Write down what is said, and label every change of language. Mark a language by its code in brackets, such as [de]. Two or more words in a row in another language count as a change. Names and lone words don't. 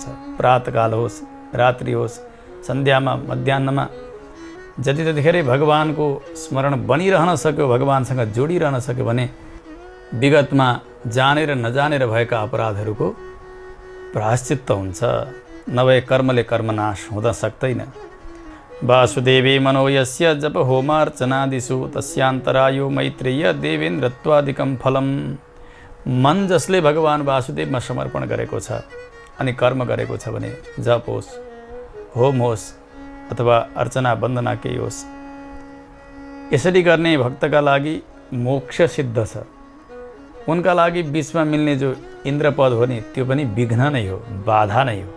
[ne] प्रातःकाल होस्, रात्रि होस्, सन्ध्यामा, मध्याह्नमा, जति जतिखेरै भगवानको स्मरण बनिरहन सक्यो, भगवानसँग जोडिरहन सक्यो भने विगतमा जानेर नजानेर भएका अपराधहरूको प्रायश्चित्त हुन्छ। नभए कर्मले कर्मनाश हुन सक्दैन। [sa] वासुदेवे मनो यस्य जप होमार्चनादिषु तस्यान्तरायो मैत्रेय देवेन्द्रत्वादिकं फलम्। [ne] मन जसले भगवान वासुदेवमा समर्पण गरेको छ अनि कर्म गरेको छ भने जप होस्, होम होस् अथवा अर्चना वन्दना केही होस्, यसरी गर्ने भक्तका लागि मोक्ष सिद्ध छ। उनका लागि बिचमा मिल्ने जो इन्द्रपद हो नि, त्यो पनि विघ्न नै हो, बाधा नै हो।